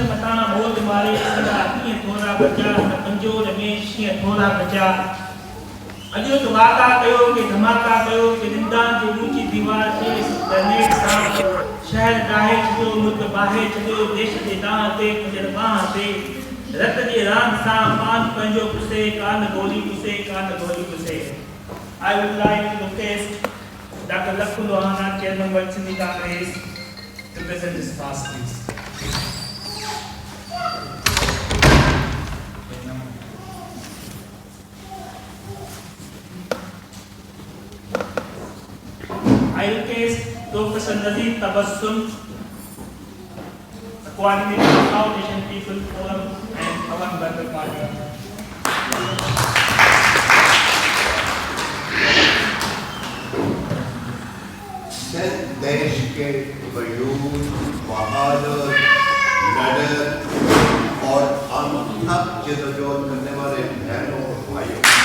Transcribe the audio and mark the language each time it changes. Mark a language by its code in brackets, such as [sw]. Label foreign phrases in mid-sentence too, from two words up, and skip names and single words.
[sd] मथा मोद मारे सदा कीअं थोरा बचा त पंजो रमेश कीअं थोरा बचा अजो तो वाका कयो के धमाका कयो के निंदा जी ऊंची दीवार के ग्रेनेड सां शहर डाहे छो मुल्क बाहे छो देश जे दाह ते खजर बाह ते रत जे रांद सां पान पंजो पुसे कान गोली पुसे [en] I would like to request Dr. Lakhu Lohana, Chairman World Sindhi Congress, to present this task, please. I request Professor Nadeem Tabassum, the coordinator of South Asian People Forum and Pawan Bhatter Party. [hi] देश के वयूद, बहादुर, निडर और अनथक जद्दोजहद करने वाले बहनों और भाइयों,